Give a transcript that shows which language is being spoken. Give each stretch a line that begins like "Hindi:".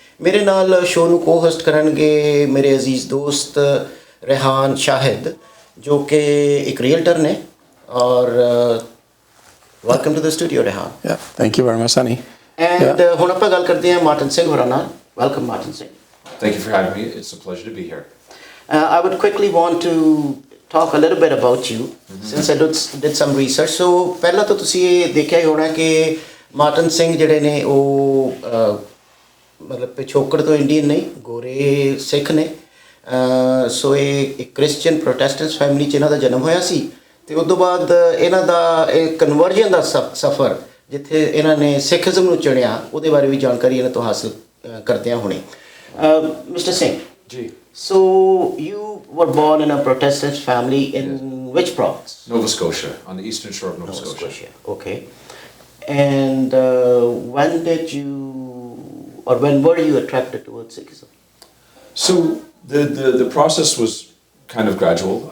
Punjabi: ਮੇਰੇ ਨਾਲ ਸ਼ੋਅ ਨੂੰ ਕੋ-ਹੋਸਟ ਕਰਨਗੇ ਮੇਰੇ ਅਜ਼ੀਜ਼ ਦੋਸਤ ਰਿਹਾਨ ਸ਼ਾਹਿਦ, ਜੋ ਕਿ ਇੱਕ ਰੀਅਲਟਰ ਨੇ।
English: ਔਰ welcome to the studio Rihan. Thank you very much Sunny.
Punjabi: And ਹੁਣ ਆਪਾਂ ਗੱਲ ਕਰਦੇ ਹਾਂ ਮਾਰਟਨ ਸਿੰਘ ਹੋਰਾਂ ਨਾਲ।
English: Welcome Martin Singh. Thank you for having me. It's a pleasure to be here. I would quickly want to talk a little bit about you, since I did some research.
Punjabi: So ਪਹਿਲਾਂ ਤਾਂ ਤੁਸੀਂ ਇਹ ਦੇਖਿਆ ਹੀ ਹੋਣਾ ਕਿ Martin Singh ਜਿਹੜੇ ਨੇ ਉਹ ਮਤਲਬ ਪਿਛੋਕੜ ਤੋਂ ਇੰਡੀਅਨ ਨਹੀਂ, ਗੋਰੇ ਸਿੱਖ ਨੇ। ਸੋ ਇਹ ਇੱਕ ਕ੍ਰਿਸਚੀਅਨ ਪ੍ਰੋਟੈਸਟੈਂਟ ਫੈਮਿਲੀ 'ਚ ਇਹਨਾਂ ਦਾ ਜਨਮ ਹੋਇਆ ਸੀ ਅਤੇ ਉਸ ਤੋਂ ਬਾਅਦ ਇਹਨਾਂ ਦਾ ਇਹ ਕਨਵਰਜਨ ਦਾ ਸਫ਼ਰ, ਜਿੱਥੇ ਇਹਨਾਂ ਨੇ ਸਿੱਖਜ਼ਮ ਨੂੰ ਚੁਣਿਆ, ਉਹਦੇ ਬਾਰੇ ਵੀ ਜਾਣਕਾਰੀ ਇਹਨਾਂ ਤੋਂ ਹਾਸਿਲ ਕਰਦਿਆਂ ਹੋਣੀ।
English: Mr. Singh. Gee. So you were born in a Protestant family in which province? Nova Scotia, on the eastern shore of Nova Scotia. Okay. And when did you, or when were you attracted towards Sikhism? So the process was kind of gradual.